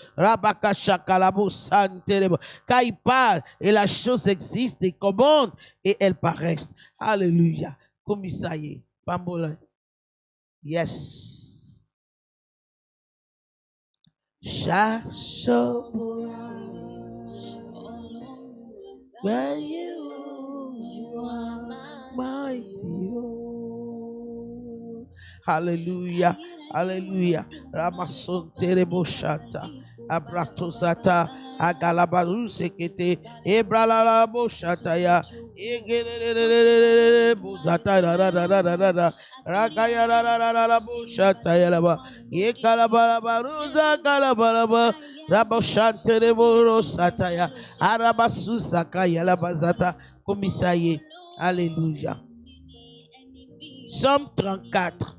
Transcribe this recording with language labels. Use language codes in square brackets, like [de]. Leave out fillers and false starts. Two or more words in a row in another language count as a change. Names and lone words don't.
[fr] Car il parle et la chose existe, il commande et elle paraît. Alléluia. Comme ça y est. Pambola. [en] Yes. Cherche where you are mighty. Hallelujah. Hallelujah. Ramason terebo shata. Abratosata. Akalabaru sekete. Ebralala boshataya. Buzata da da da da da da da. Rakaya la la la la la boshataya laba. Yekalabarabaruza kalabaraba. Raboshante de boro sataya. Arabasu sakaya labazata. Komisaye. [fr] Alléluia. Psaume 34.